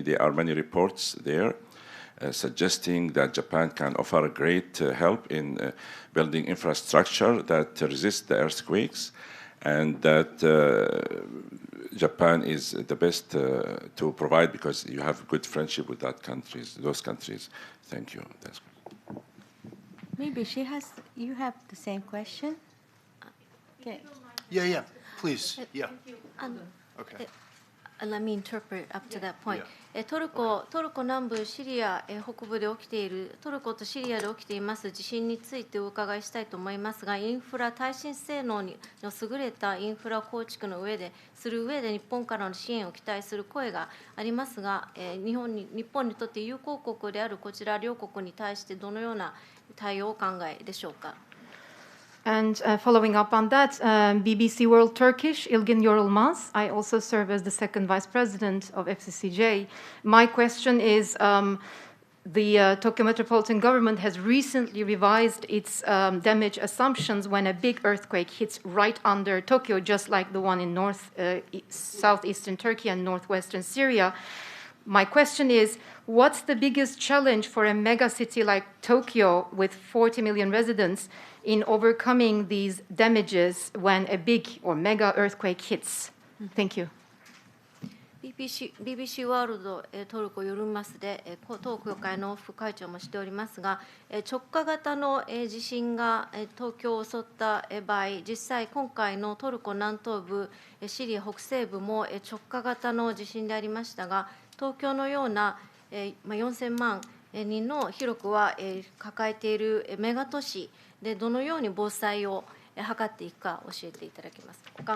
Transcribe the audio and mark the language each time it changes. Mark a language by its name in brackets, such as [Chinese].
[English] There are many reports there suggesting that Japan can offer great help in building infrastructure that resists the earthquakes, and that Japan is the best to provide because you have good friendship with those countries. Thank you. That's good. Maybe you have the same question? Okay. Yeah, please. Yeah. Okay. Let me interpret up to that point. [Japanese] トルコ南部シリア北部で起きているトルコとシリアで起きています地震についてお伺いしたいと思いますが、耐震性能の優れたインフラ構築のする上で日本からの支援を期待する声がありますが、日本にとって友好国であるこちら両国に対してどのような対応をお考えでしょうか。 [English] And following up on that, BBC World Turkish, Ilgin Yorulmaz. I also serve as the second vice president of FCCJ. My question is, the Tokyo Metropolitan Government has recently revised its damage assumptions when a big earthquake hits right under Tokyo, just like the one in southeastern Turkey and northwestern Syria. My question is, what's the biggest challenge for a mega city like Tokyo with 40 million residents in overcoming these damages when a big or mega earthquake hits? Thank you. [Japanese] BBC ワールドトルコヨルンマスで当協会の副会長もしておりますが、直下型の地震が東京を襲った場合、実際今回のトルコ南東部、シリア北西部も直下型の地震でありましたが、東京のような4000万人の広くは抱えているメガ都市でどのように防災を図っていくか教えていただけますか。